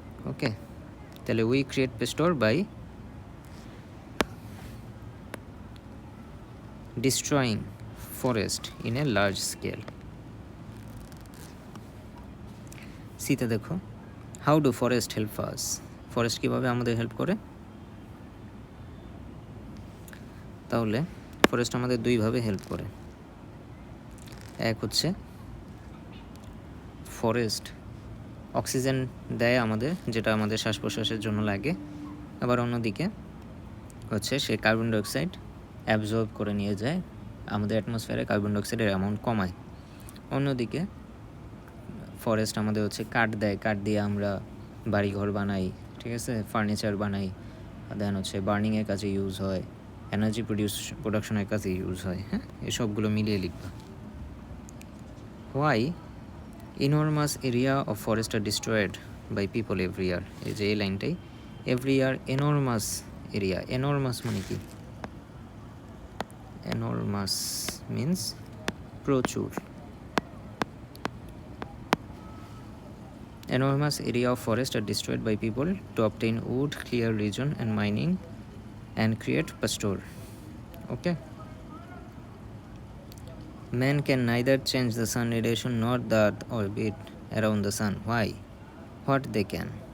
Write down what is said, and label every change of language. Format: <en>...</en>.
<en>Okay,</en> <bn>তাহলে</bn> <en>we create pestor by destroying forest in a large scale.</en> <bn>সিতে দেখো,</bn> <en>how do forest help us?</en> <bn>Forest কীভাবে আমাদের help করে? তাহলে ফরেস্ট আমাদের দুইভাবে হেল্প করে। এক হচ্ছে ফরেস্ট অক্সিজেন দেয় আমাদের, যেটা আমাদের শ্বাস প্রশ্বাসের জন্য লাগে। আবার অন্যদিকে হচ্ছে সে কার্বন ডাইঅক্সাইড অ্যাবজর্ব করে নিয়ে যায়, আমাদের অ্যাটমসফিয়ারে কার্বন ডাইঅক্সাইডের অ্যামাউন্ট কমায়। অন্যদিকে ফরেস্ট আমাদের হচ্ছে কাঠ দেয়, কাঠ দিয়ে আমরা বাড়িঘর বানাই, ঠিক আছে, ফার্নিচার বানাই, দেন হচ্ছে বার্নিংয়ের কাজে ইউজ হয়, এনার্জি প্রোডাকশনের কাজে ইউজ হয়। হ্যাঁ, এসবগুলো মিলিয়ে লিখবা।</bn> <en>Why enormous area of forest are destroyed by people every year?</en> <bn>এই যে এই লাইনটাই, every year enormous area, enormous মানে কি?</bn> <en>enormous means প্রচুর। enormous area of forest are destroyed by people to obtain wood, clear region and mining and create pasture. Okay, man can neither change the sun radiation nor the earth orbit around the sun. Why? What they can?</en>